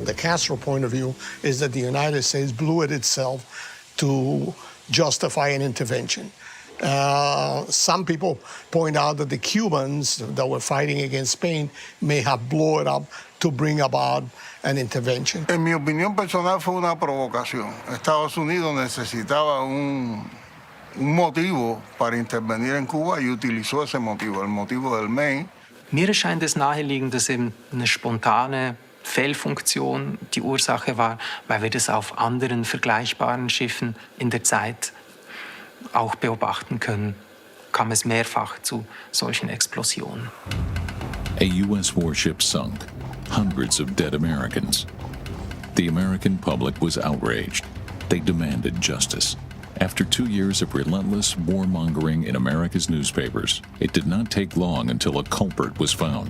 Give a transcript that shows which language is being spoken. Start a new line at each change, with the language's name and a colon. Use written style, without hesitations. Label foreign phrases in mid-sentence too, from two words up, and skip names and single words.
English: The Castro point of view is that the United States blew it itself to justify an intervention. Some people point out that the Cubans that were fighting against Spain may have blown it up to bring about an intervention.
Spanish: En mi opinión personal fue una provocación. Estados Unidos necesitaba un motivo para intervenir en Cuba y utilizó ese motivo, el motivo del Maine.
German: Mir erscheint es naheliegend, dass eben eine spontane Fehlfunktion die Ursache war, weil wir das auf anderen vergleichbaren Schiffen in der Zeit auch beobachten können, kam es mehrfach zu solchen Explosionen.
English: A U.S. warship sunk, hundreds of dead Americans. The American public was outraged. They demanded justice. After 2 years of relentless warmongering in America's newspapers, it did not take long until a culprit was found.